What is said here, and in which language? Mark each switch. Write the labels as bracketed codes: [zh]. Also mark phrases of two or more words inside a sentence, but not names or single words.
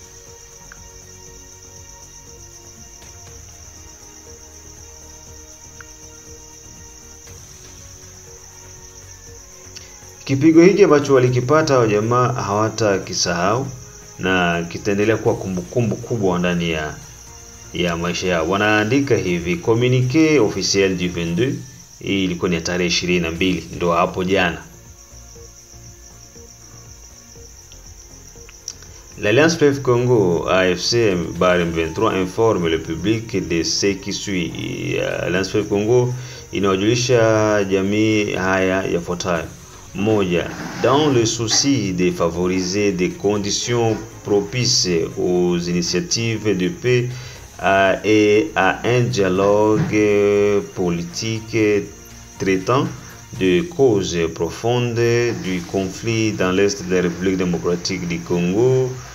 [sw] Kipigo hiki ambacho walikipata wa jamaa hawatakisahau na kitaendelea kuwa kumbukumbu kubwa ndani ya maisha yao. Wanaandika hivi: [fr] communiqué officiel du 22, [sw] hii ilikuwa ni tarehe 22 ndio hapo jana. [fr] L'Alliance Fleuve Congo AFC M23 informe le public de ce qui suit. [sw] L'Alliance Fleuve Congo inawajulisha jamii haya yafuatayo. Moja, [fr] dans le souci de favoriser des conditions propices aux initiatives de paix et à un dialogue politique traitant de causes profondes du conflit dans l'Est de la République démocratique du Congo,